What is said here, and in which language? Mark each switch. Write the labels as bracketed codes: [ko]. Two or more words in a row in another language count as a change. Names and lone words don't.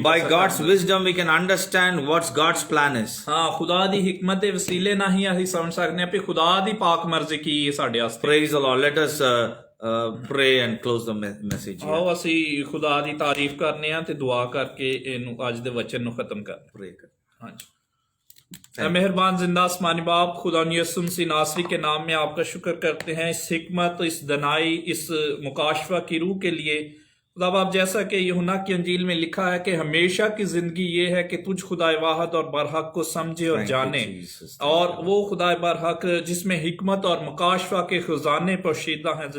[en] By God's wisdom we can understand what God's plan is. [pa] ਹਾਂ, ਖੁਦਾ ਦੀ ਹਿਕਮਤ ਦੇ ਵਸੀਲੇ ਨਾਲ ਹੀ ਅਸੀਂ ਸਮਝ ਸਕਦੇ ਹਾਂ ਕਿ ਖੁਦਾ ਦੀ ਪਾਕ ਮਰਜ਼ੀ ਕੀ ਹੈ ਸਾਡੇ ਵਾਸਤੇ। [en] Praise the Lord. Let us pray and close the message here. [pa] ਆਓ ਅਸੀਂ ਖੁਦਾ ਦੀ ਤਾਰੀਫ ਕਰਨੇ ਆ ਤੇ ਦੁਆ ਕਰਕੇ ਇਹਨੂੰ ਅੱਜ ਦੇ ਵਚਨ ਨੂੰ ਖਤਮ ਕਰਦੇ। [en] Pray. [pa] ਹਾਂਜੀ। [ur] مہربان زندہ آسمانی باپ، خدا یسوم سی ناصری کے نام میں آپ کا شکر کرتے ہیں اس حکمت، اس دانائی، اس مکاشفہ کی روح کے لیے. خدا باپ، جیسا کہ یوحنا کی انجیل میں لکھا ہے کہ ہمیشہ کی زندگی یہ ہے کہ تجھ خدا واحد اور برحق کو سمجھے اور جانے، اور وہ خدا برحق جس میں حکمت اور مکاشفہ کے خزانے پوشیدہ ہیں.